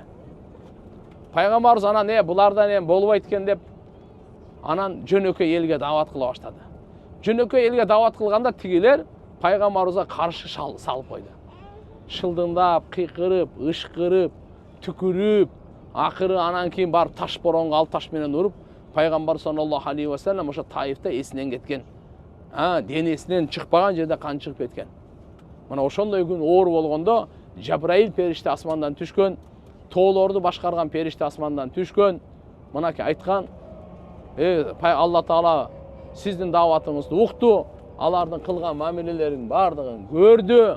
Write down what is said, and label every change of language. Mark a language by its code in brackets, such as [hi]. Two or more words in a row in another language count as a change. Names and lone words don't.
[ky] Пайгамбарыбыз анан булардан болбойт экен деп, анан жөнөкөй элге даават кыла баштады. Жөнөкөй элге даават кылганда тигилер пайгамбарыбызга каршы салып койду. Шылдыңдап, кыйкырып, ышкырып, түкүрүп, акыры анан кийин барып таш боронго ал таш менен уруп, пайгамбар [ar] صلى الله عليه وسلم [ky] ошо Таифте эсинен кеткен. Денесинен чыкпаган жерде кан чыгып кеткен. Мына ошондой күн оор болгондо Жабраил периште асмандан түшкөн, тоолорду башкарган периште асмандан түшкөн, мынаке айткан, Алла Таала сиздин дааватыңызды укту, алардын кылган мамилелерин бардыгын көрдү.